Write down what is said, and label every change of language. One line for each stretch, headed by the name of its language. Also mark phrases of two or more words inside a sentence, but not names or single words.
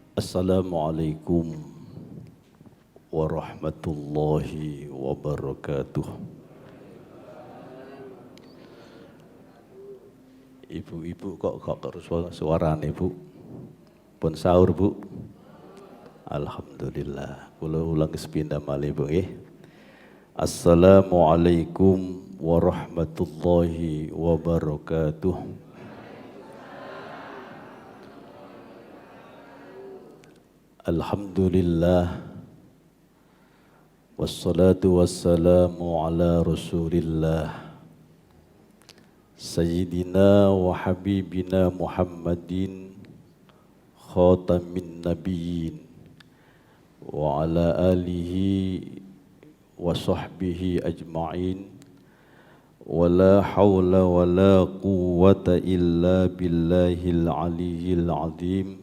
Arabic: السلام عليكم ورحمة الله وبركاته.
Javanese: Ibu-ibu kok suarane Bu? Pun sahur Bu? Alhamdulillah. Kula ulang sepindah malih Bu nggih.
Arabic: السلام عليكم ورحمة الله وبركاته. Alhamdulillah. والصلاة والسلام على رسول الله سيدنا وحبيبنا محمد خاتم النبيين وعلى آله وصحبه أجمعين ولا حول ولا قوة إلا بالله العلي العظيم.